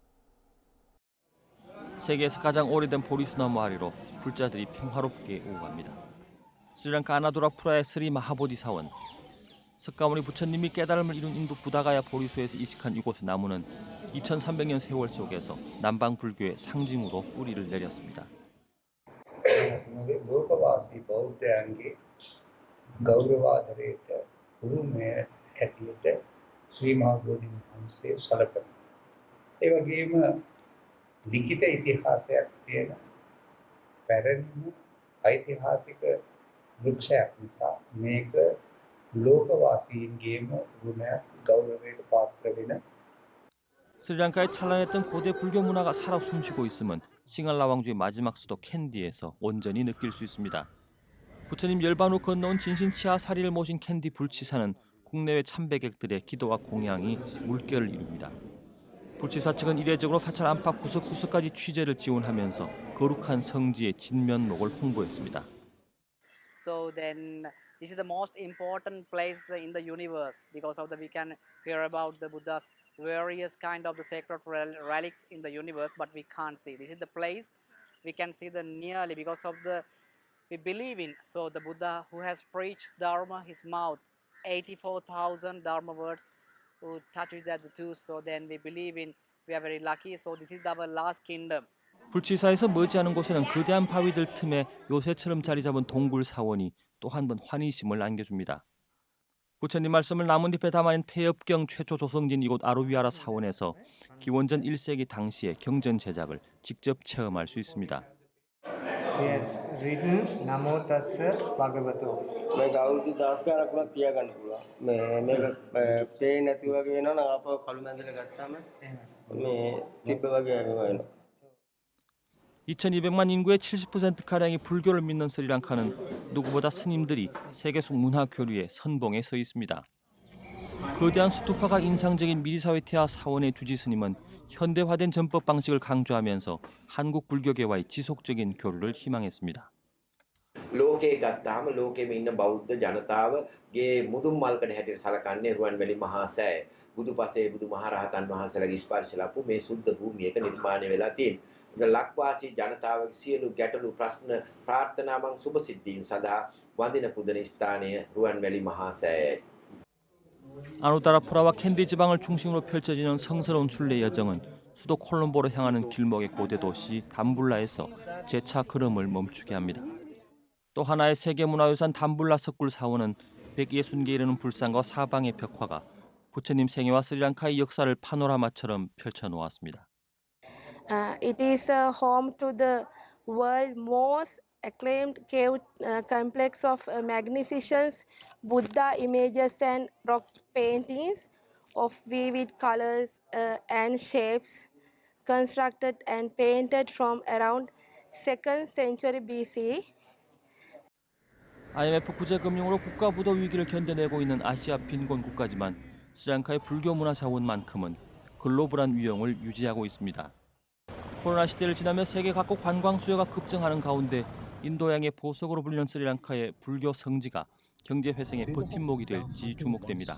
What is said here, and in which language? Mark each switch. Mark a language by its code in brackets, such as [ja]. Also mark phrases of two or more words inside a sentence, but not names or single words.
[ko] 세계에서 가장 오래된 보리수나무 아래로 불자들이 평화롭게 오고 갑니다. 스리랑카 아나두라푸라의 스리 마하보디 사원. 석가모니 부처님이 깨달음을 이룬 인도 부다가야 보리수에서 이식한 이곳의 나무는 2300년 세월 속에서 남방 불교의 상징으로 뿌리를 내렸습니다. [si] ලිඛිත ඉතිහාසයක් තියෙන පැරණිම ඓතිහාසික වෘක්ෂයක් නිසා මේක ලෝකවාසීන්ගේම ගුණයක් ගෞරවයට පාත්‍ර වෙන [ko] 스리랑카에 찬란했던 고대 불교 문화가 살아 숨쉬고 있음은 싱할라 왕조의 마지막 수도 캔디에서 온전히 느낄 수 있습니다. 부처님 열반 후 건너온 진신치하 사리를 모신 캔디 불치사는 국내외 참배객들의 기도와 공양이 물결을 이룹니다. 불치사 측은 이례적으로 사찰 안팎 구석구석까지 취재를 지원하면서 거룩한 성지의 진면목을 홍보했습니다. [en] So then this is the most important place in the universe because of that we can hear about the Buddha's various kind of the sacred relics in the universe, but we can't see. This is the place we can see the nearly because of the we believe in. So the Buddha who has preached Dharma, his mouth, 84,000 Dharma words. Who touches that too, so then we believe in we are very lucky. So this is our last kingdom. [ko] 불치사에서 머지않은 곳에는 거대한 바위들 틈에 요새처럼 자리 잡은 동굴 사원이 또 한 번 환희심을 안겨줍니다. 부처님 말씀을 나뭇잎에 담아낸 폐엽경 최초 조성진 이곳 아루비아라 사원에서 기원전 1세기 당시의 경전 제작을 직접 체험할 수 있습니다. [en] Yes, written [pi] Namo Tassa Bhagavato. [si] මේක අවුරුදු 10ක් තියාගන්න පුළුවන්. මේක පේන්නේ නැති වගේ වෙනවා නම් ආපහු කළු මැදට ගත්තාම මේ තිබ්බ වගේ වෙනවා. [ko] 2200만 인구의 70%가량이 불교를 믿는 스리랑카는 누구보다 스님들이 세계속 문화 교류의 선봉에 서 있습니다. 거대한 수투파가 인상적인 미리사웨티아 사원의 주지 스님은 현대화된 전법 방식을 강조하면서 한국 불교계와의 지속적인 교류를 희망했습니다. [si] ලෝකේ ගත්තාම ලෝකෙම ඉන්න බෞද්ධ ජනතාවගේ මුදුන් මල්කඩ හැටියට සලකන්නේ රුවන්වැලි මහා සෑය. බුදුපසේ බුදුමහරහතන් වහන්සේලාගේ ස්පර්ශ ලැබු මේ සුද්ධ භූමියක නිර්මාණය වෙලා තියෙනවා. ලක්වාසී ජනතාවගේ සියලු ගැටලු ප්‍රශ්න ප්‍රාර්ථනාවන් සුබ සිද්ධීන් සඳහා වඳින පුදන ස්ථානය රුවන්වැලි මහා සෑයයි. [ko] 아누다라푸라와 캔디 지방을 중심으로 펼쳐지는 성스러운 순례 여정은 수도 콜롬보로 향하는 길목의 고대 도시 담불라에서 재차 걸음을 멈추게 합니다. 또 하나의 세계문화유산 담불라 석굴 사원은 160개 이르는 불상과 사방의 벽화가 부처님 생애와 스리랑카의 역사를 파노라마처럼 펼쳐놓았습니다. [en] It is home to the world's most acclaimed cave complex of magnificent Buddha images and rock paintings of vivid colors and shapes, constructed and painted from around 2nd century BC. [ko] IMF 구제금융으로 국가부도 위기를 견뎌내고 있는 아시아 빈곤 국가지만 스리랑카의 불교 문화 자원만큼은 글로벌한 위용을 유지하고 있습니다. 코로나 시대를 지나며 세계 각국 관광 수요가 급증하는 가운데 인도양의 보석으로 불리는 스리랑카의 불교 성지가 경제 회생의 버팀목이 될지 주목됩니다.